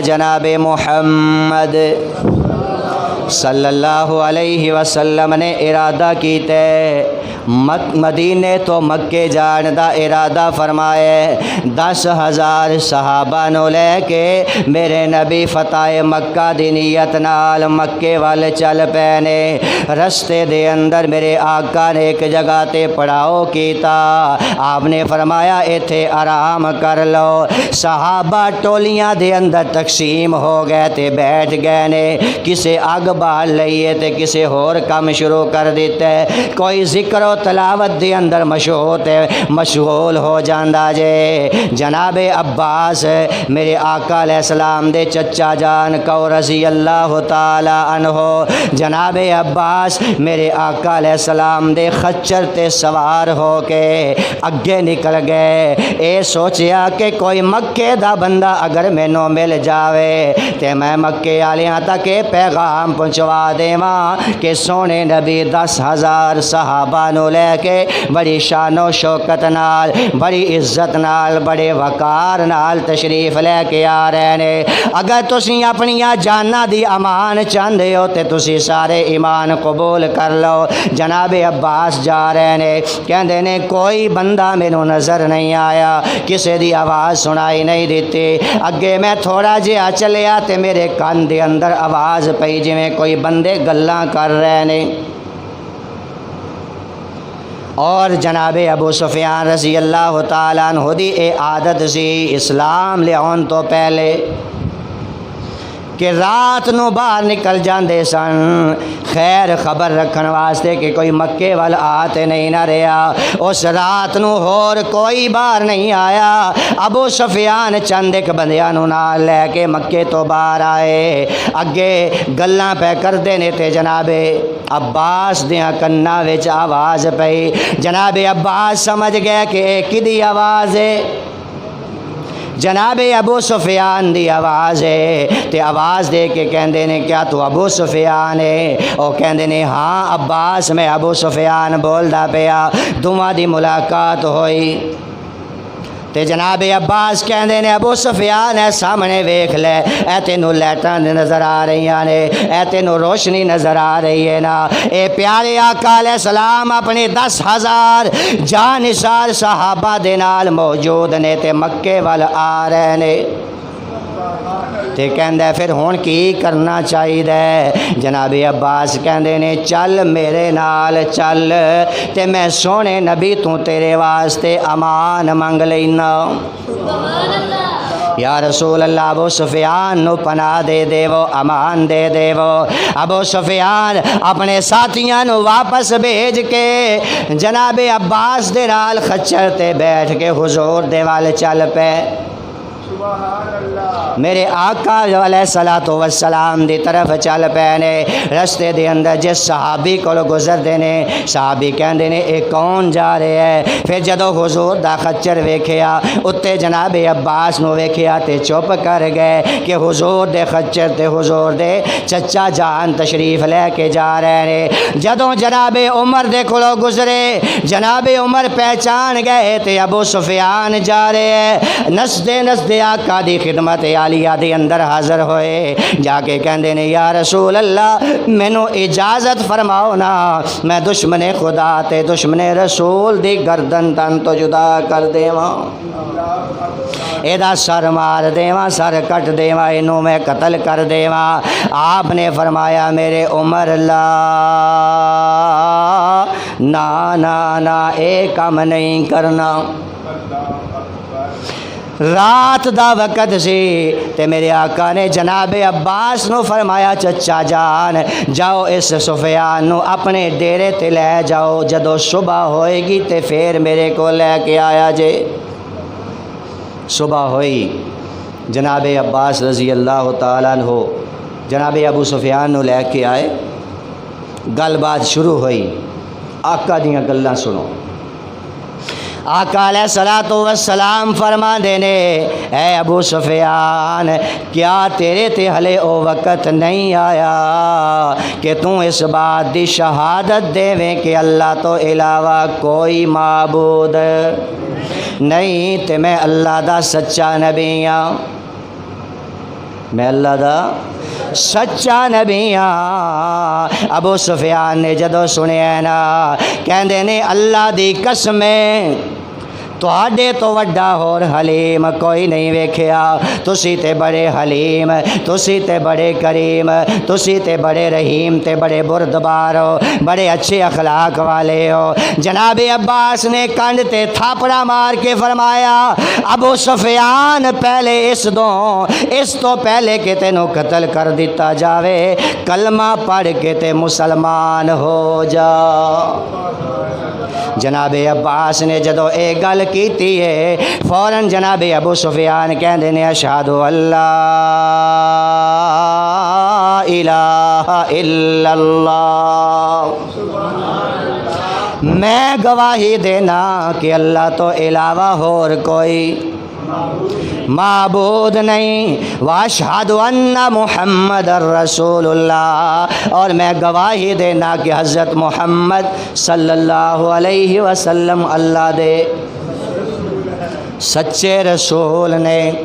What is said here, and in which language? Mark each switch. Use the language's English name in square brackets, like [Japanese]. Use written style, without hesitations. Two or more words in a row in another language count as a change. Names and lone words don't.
[Punjabi] جناب محمد [Arabic] صلی اللہ علیہ وسلم [Punjabi] نے ارادہ کیتا ہے، مدینے تو مکے جان دا ارادہ فرمائے، 10,000 صحابہ نو لے کے میرے نبی فتح مکہ دی نیت نال مکے والے چل پینے۔ رستے دے اندر میرے آقا نے ایک جگہ تے پڑاؤ کیتا، آپ نے فرمایا ایتھے آرام کر لو۔ صحابہ ٹولیاں دے اندر تقسیم ہو گئے تے بیٹھ گئے نے، کسے اگ بال لئیے تے کسی اور کام شروع کر دیتا ہے، کوئی ذکر و تلاوت دے اندر مشغول ہو جاندا جے۔ جناب عباس میرے آقا [Arabic] علیہ السلام [Punjabi] دے چچا جان کو [Arabic] رضی اللہ تعالی عنہ، [Punjabi] جناب عباس میرے آقا [Arabic] علیہ السلام [Punjabi] دے خچر تے سوار ہو کے اگے نکل گئے۔ اے سوچیا کہ کوئی مکے دا بندہ اگر مینوں مل جاوے تے میں مکے والیاں تک یہ پیغام پہنچوا دیواں کہ سونے نبی 10,000 صحابہ نو لے کے بڑی شان و شوکت نال، بڑی عزت نال، بڑے وقار نال تشریف لے کے آ رہے نے۔ اگر تسی اپنیاں جاناں دی امان چاہندے ہو تے تسی سارے ایمان قبول کر لو۔ جناب عباس جا رہے نے، کہندے نے کوئی بندہ مینوں نظر نہیں آیا، کسے دی آواز سنائی نہیں دیتی۔ اگے میں تھوڑا جہا چلیا تے میرے کان دے اندر آواز پئی جویں کوئی بندے گلاں کر رہے نے۔ اور جناب ابو سفیان [Arabic] رضی اللہ تعالیٰ عنہ [Punjabi] دی اے عادت سی اسلام لے آن تو پہلے کہ رات نو باہر نکل جاندے سن خیر خبر رکھن واسطے کہ کوئی مکے وال آتے نہیں نہ رہا۔ اس رات نو ہور کوئی باہر نہیں آیا۔ ابو سفیان چند ایک بندیاں نو نال لے کے مکے تو باہر آئے، اگے گلاں پہ کردے نے تے جناب عباس دیاں کناں وچ آواز پئی۔ جناب عباس سمجھ گئے کہ اے کدی آواز ہے؟ جناب ابو سفیان دی آواز ہے تے آواز دے کے کہندے نے کیا تو ابو سفیان ہے؟ او کہندے نے ہاں عباس میں ابو سفیان بولدا پیا۔ دوواں دی ملاقات ہوئی تے جناب عباس کہندے نے ابو سفیان اے سامنے ویکھ لے، اے تینوں لائٹاں نظر آ رہی نے، اے تینوں روشنی نظر آ رہی ہے نا؟ اے پیارے آقا [Arabic] علیہ السلام [Punjabi] اپنے 10,000 جانثار صحابہ دے نال موجود نے تے مکے وال آ رہے نے۔ تے کہندے پھر ہون کی کرنا چاہیے؟ جناب عباس کہندے نے چل میرے نال چل تے میں سونے نبی تو تیرے واسطے امان منگ لینا۔ [Arabic] سبحان اللہ۔ یا رسول اللہ [Punjabi] ابو سفیان نو پناہ دے دیو، امان دے دیو۔ ابو سفیان اپنے ساتھیاں نو واپس بھیج کے جناب عباس دے نال خچر تے بیٹھ کے حضور دے وال چل پے۔ میرے آقا [Arabic] علیہ الصلوۃ والسلام [Punjabi] دی طرف چل پے نے۔ رستے دے اندر جس صحابی کو گزر دے نے، صحابی کہندے نے اے کون جا رہے ہے؟ پھر جدو حضور دا خچر ویکھیا اتے جناب عباس نو ویکھیا تے چپ کر گئے کہ حضور دے خچر تے حضور دے چچا جان تشریف لے کے جا رہے نے۔ جدو جناب عمر دے کولو گزرے، جناب عمر پہچان گئے تے ابو سفیان جا رہے ہیں۔ نسدے نسدے آقا دی خدمت عالیہ دے اندر حاضر ہوئے، جا کے کہندے نے [Arabic] یا رسول اللہ [Punjabi] مینوں اجازت فرماؤ نا، میں دشمن خدا تے دشمن رسول دی گردن تن تو جدا کر دیواں، ایدا سر مار دیواں، سر کٹ دیواں، اینوں میں قتل کر دیواں۔ آپ نے فرمایا میرے عمر لا نا نا نا اے کام نہیں کرنا۔ رات دا وقت سی تے میرے آقا نے جناب عباس نو فرمایا چچا جان جاؤ اس سفیان نو اپنے ڈیرے تے لے جاؤ، جدو صبح ہوئے گی تے پھر میرے کو لے کے آیا جے۔ صبح ہوئی، جناب عباس [Arabic] رضی اللہ تعالیٰ عنہ [Punjabi] جناب ابو سفیان نو لے کے آئے، گل بات شروع ہوئی۔ آقا دیاں گلاں سنو۔ آقا [Arabic] علیہ الصلوۃ والسلام [Punjabi] فرما دینے اے ابو سفیان کیا تیرے تے ہلے او وقت نہیں آیا کہ تو اس بات دی شہادت دے کہ اللہ تو علاوہ کوئی معبود نہیں تے میں اللہ دا سچا نبی ہاں، میں اللہ دا سچا نبی ہاں۔ ابو سفیان نے جدو سنیا نا کہندے نے اللہ دی قسم تواڈے تو وڈا ہور حلیم کوئی نہیں ویکھیا، تسی تے بڑے حلیم، تسی تے بڑے کریم، تسی تے بڑے رحیم تے بڑے بردبار ہو، بڑے اچھے اخلاق والے ہو۔ جناب عباس نے کنڈ تے تھاپڑا مار کے فرمایا ابو سفیان پہلے اس تو پہلے کہ تینوں قتل کر دیتا جاوے کلمہ پڑھ کے تے مسلمان ہو جا۔ جناب عباس نے جدو اے گل کیتی ہے فوراً جناب ابو سفیان کہندے نے [Arabic] اشہد اللہ الہ الا اللہ، [Punjabi] میں گواہی دینا کہ اللہ تو علاوہ اور کوئی معبود نہیں، [Arabic] واشہد ان محمد رسول اللہ، [Punjabi] اور میں گواہی دینا کہ حضرت محمد [Arabic] صلی اللہ علیہ وسلم [Punjabi] اللہ دے سچے رسول نے۔